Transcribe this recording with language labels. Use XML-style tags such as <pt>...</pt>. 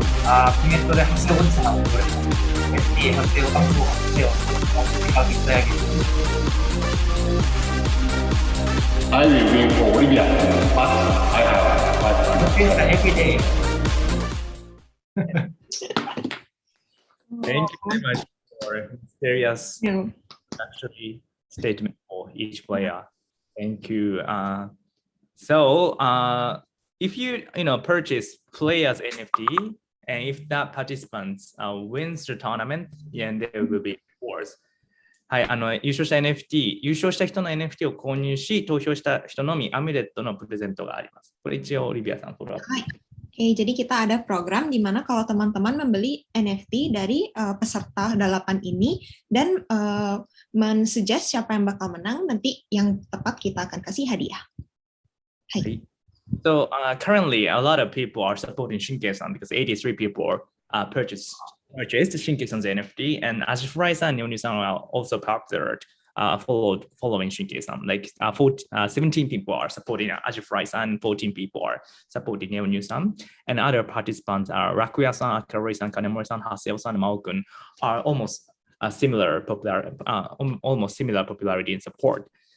<ja>コメントで長谷川さんをこれ、長谷川さんを</ja> <en>how he play against. I will win for Olivia, but I have 500. Face that every day. Thank you very much for serious No. actually statement for each player. Thank you. So if you purchase players NFT and if that participants wins the tournament, then there will be rewards.</en> <ja>はい、優勝した NFT、優勝した人の NFT を購入し、投票した人のみアミュレットのプレゼントがあります。これ一応オリビアさんフォローアップ。</ja> <id>Oke, jadi kita ada program di mana kalau teman-teman membeli NFT dari peserta balapan ini dan mensuggest siapa yang bakal menang, nanti yang tepat kita akan kasih hadiah. Hai.</id> <en>So currently, a lot of people are supporting Shinkai-san because 83 people purchased Shinkai-san's NFT, and Ajifurai-san and Yonu-san are also popular. Following Shinkai-san, like 17 people are supporting Ajifurai-san, 14 people are supporting Neonu-san, and other participants are Rakuya-san, Akaroi-san, Kanemori-san, Haseo-san, and Mao-kun are almost similar popularity and support.</en>